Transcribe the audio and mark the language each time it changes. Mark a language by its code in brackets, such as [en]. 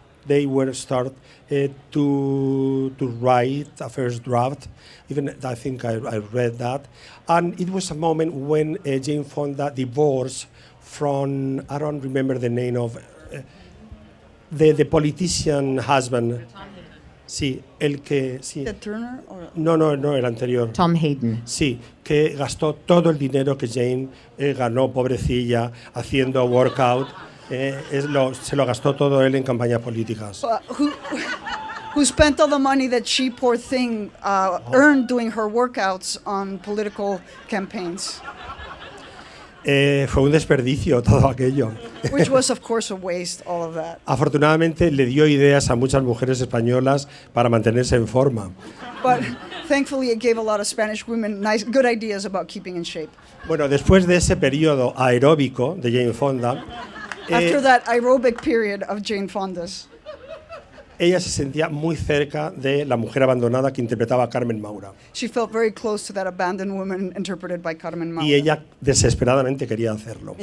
[en] they were start to write a first draft. Even I think I read that, and it was a moment when Jane Fonda divorced from, I don't remember the name of the politician husband. [es] Sí, el que sí. [en] Ted Turner or [es] No, el anterior. [en] Tom Hayden. [es] Sí, que gastó todo el dinero que Jane ganó, pobrecilla, haciendo workout. Se lo gastó todo él en campañas políticas. [en] who spent all the money that she, poor thing, earned doing her workouts on political campaigns. [es] Fue un desperdicio todo aquello. [en] Which was, of course, a waste, all of that. [es] Afortunadamente le dio ideas a muchas mujeres españolas para mantenerse en forma. [en] But thankfully it gave a lot of Spanish women good ideas about keeping in shape. [es] Bueno, después de ese periodo aeróbico de Jane Fonda, [en] After that aerobic period of Jane Fonda's, [es] ella se sentía muy cerca de la mujer abandonada que interpretaba a Carmen Maura. [en] she felt very close to that abandoned woman interpreted by Carmen Maura. [es] Y ella desesperadamente quería hacerlo.